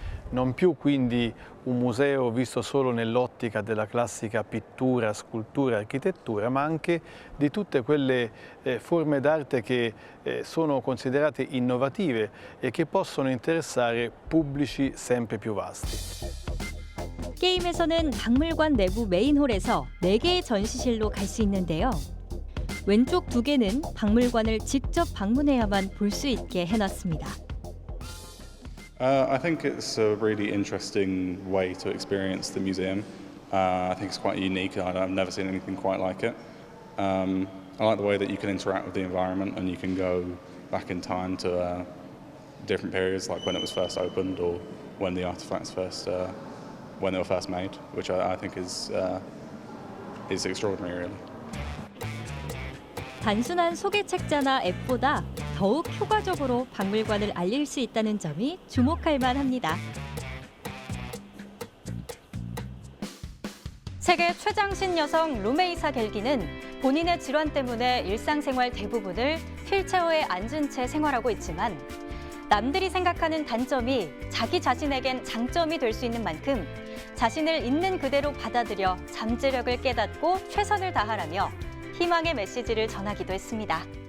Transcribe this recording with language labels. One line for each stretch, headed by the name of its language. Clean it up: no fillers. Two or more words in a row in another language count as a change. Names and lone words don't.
Italian: Non più quindi un museo visto solo nell'ottica della classica pittura, scultura, architettura, ma anche di tutte quelle forme d'arte che sono considerate innovative e che possono interessare pubblici sempre più vasti.
Korean: 게임에서는 박물관 내부 메인홀에서 4개의 전시실로 갈 수 있는데요. 왼쪽 2개는 박물관을 직접 방문해야만 볼 수 있게 해놨습니다.
English: I think it's a really interesting way to experience the museum. I think it's quite unique. I've never seen anything quite like it. I like the way that you can interact with the environment and you can go back in time to different periods, like when it was first opened or when the artifacts when they were first made, which I think is extraordinary, really.
Korean: 단순한 소개 책자나 앱보다 더욱 효과적으로 박물관을 알릴 수 있다는 점이 주목할 만합니다. 세계 최장신 여성 루메이사 겔기는 본인의 질환 때문에 일상생활 대부분을 휠체어에 앉은 채 생활하고 있지만 남들이 생각하는 단점이 자기 자신에겐 장점이 될 수 있는 만큼 자신을 있는 그대로 받아들여 잠재력을 깨닫고 최선을 다하라며 희망의 메시지를 전하기도 했습니다.